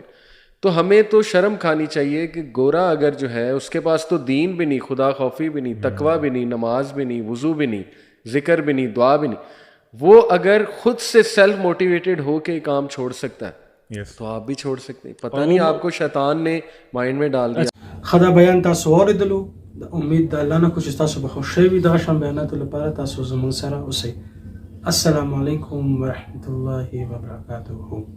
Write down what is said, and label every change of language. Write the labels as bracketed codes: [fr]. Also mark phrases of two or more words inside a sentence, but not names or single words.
[ur] تو ہمیں تو شرم کھانی چاہیے کہ گورا اگر جو ہے اس کے پاس تو دین بھی نہیں, خدا خوفی بھی نہیں, تقوی بھی نہیں, نماز بھی نہیں, وضو بھی نہیں, ذکر بھی نہیں, دعا بھی نہیں, وہ اگر خود سے [en] self motivated [ur] ہو کے کام چھوڑ سکتا ہے تو آپ بھی چھوڑ سکتے ہیں. پتہ نہیں آپ کو شیطان نے مائنڈ میں ڈال دیا. [ps] خدا بیان تاسو اوریدلو, امید ده الله نه کوم چې تاسو به خوشی وي دغه شان بیاناتو لپاره تاسو زموږ سره اوسئ. [ar] السلام علیکم ورحمۃ اللہ وبرکاتہ.